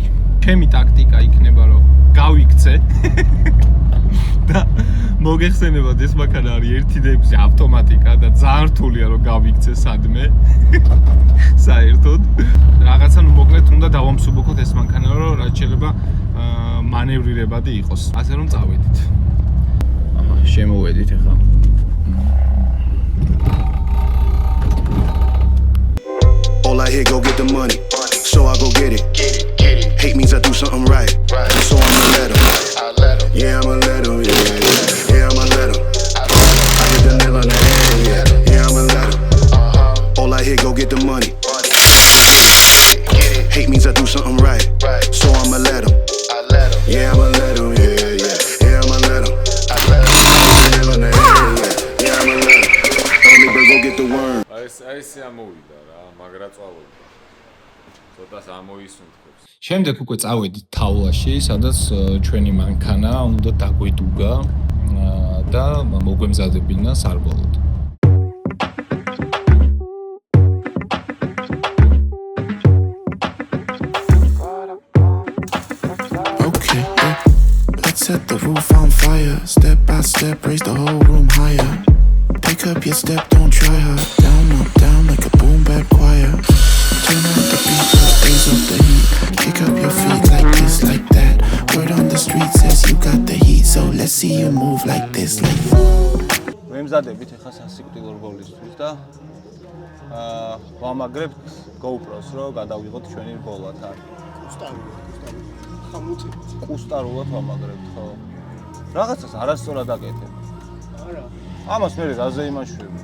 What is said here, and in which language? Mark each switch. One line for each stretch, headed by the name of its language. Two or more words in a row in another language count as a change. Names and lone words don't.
Georgian: ჩემი ტაქტიკა იქნება, რომ გავიქცე და მოგეხსენებათ, ეს მანქანა არის 1.6 ავტომატიკა და ძალიან რთულია რომ გავიქცე სადმე. საერთოდ რაღაცა მოკლედ უნდა დავამსუბუქოთ ეს მანქანა, რომ რაც შეიძლება მანევრირებადი იყოს. ასე რომ წავედით. აჰა, შემოვედით ახლა.
English: All I hear, go get the money, so I go get it. Hate means I do something right, so I'ma let him. Yeah, I'ma let him, yeah, I'ma let him. I hit the nail on the head, yeah, I'ma let him. All I hear, go get the money. Hate means I do something right, so I'ma let him. Yeah, I'ma let him, yeah, I'ma let him. I hit the nail on the head, yeah, I'ma let him. Only bird, go get the worm.
Georgian: აი ეს ამოვიდა რა, მაგრა წავედი. ცოტას ამოისუნთქებს. შემდეგ უკვე წავედით თავლაში, სადაც ჩვენი მანქანა უნდა დაგვიდუგა და მოგვემზადებინა სარბოლოდ.
English: Okay, let's set the roof on fire. Step by step, raise the whole room higher. Pick up your step, don't try her. Down, up, down like a boom bap choir. Turn up the beat, raise up the heat. Kick up your feet like this, like that. Word on the street says you got the heat, so let's see you move like this, like that.
Georgian: ვემზადებით ახლა სასიკვდილო რგოლისთვის და ვამაგრებთ GoPro-ს, რომ გადავიღოთ ჩვენი რგოლა თან. ყუსტარულად ვამაგრებთ, ხო? რაღაცას არასწორად აკეთებ. არა. ამას მე რაზე იმაშვები.